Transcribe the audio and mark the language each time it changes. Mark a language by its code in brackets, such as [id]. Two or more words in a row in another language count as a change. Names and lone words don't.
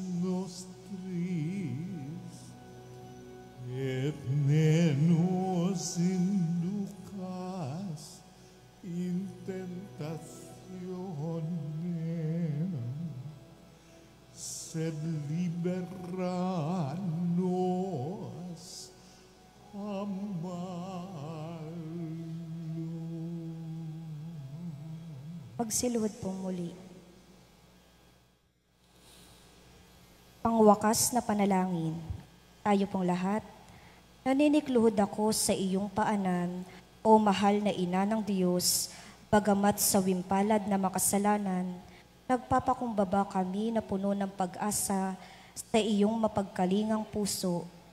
[la] nostris, et ne nos inducas in tentationem, sed libera nos a malo. [tl] Magsiluhod po muli. Pangwakas na panalangin. Tayo pong lahat, naninikluhod ako sa iyong paanan, o mahal na ina ng Diyos, bagamat sa wimpalad na makasalanan, nagpapakumbaba kami na puno ng pag-asa sa iyong mapagkalingang puso.